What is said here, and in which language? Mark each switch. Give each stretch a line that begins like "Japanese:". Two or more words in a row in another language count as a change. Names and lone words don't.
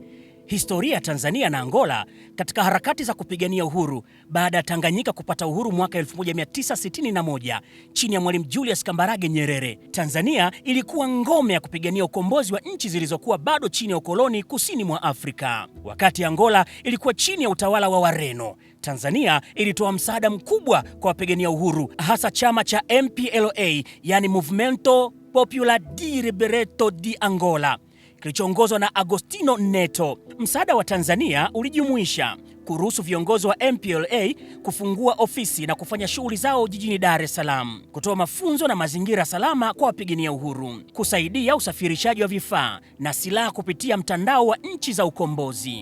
Swahili: Historia ya Tanzania na Angola katika harakati za kupigania uhuru baada ya Tanganyika kupata uhuru mwaka 1961 chini ya Mwalimu Julius Kambarage Nyerere. Tanzania ilikuwa ngome ya kupigania ukombozi wa nchi zilizokuwa bado chini ya ukoloni kusini mwa Afrika. Wakati Angola ilikuwa chini ya utawala wa Wareno, Tanzania ilitoa msaada mkubwa kwa wapigania uhuru, hasa chama cha MPLA, yani Movimento Popular de Libertação de Angola, kilichoongozwa na Agostinho Neto. Msaada wa Tanzania ulijumuisha kuruhusu viongozi wa MPLA kufungua ofisi na kufanya shughuli zao jijini Dar es Salaam, kutoa mafunzo na mazingira salama kwa wapigania uhuru, kusaidia usafirishaji wa vifaa na silaha kupitia mtandao wa nchi za ukombozi.